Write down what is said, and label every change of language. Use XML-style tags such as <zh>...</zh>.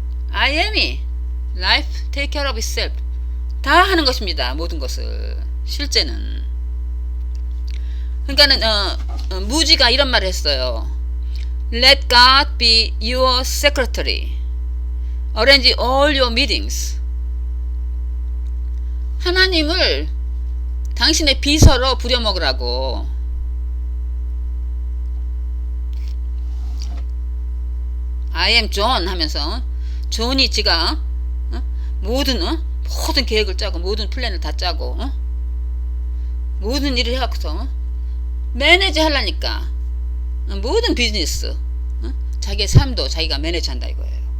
<en>I am이 life take care of itself.</en> <ko>다 하는 것입니다. 모든 것을. 실제는. 그러니까는 무지가 이런 말을 했어요.</ko> <en>Let God be your secretary. Arrange all your meetings.</en> <ko>하나님을 당신의 비서로 부려먹으라고.</ko> <en>I am John</en> <ko>하면서 존이 지가 모든 계획을 짜고 모든 플랜을 다 짜고 모든 일을 해갖고서 매니지 하려니까 모든 비즈니스 자기의 삶도 자기가 매니지한다 이거예요.</ko>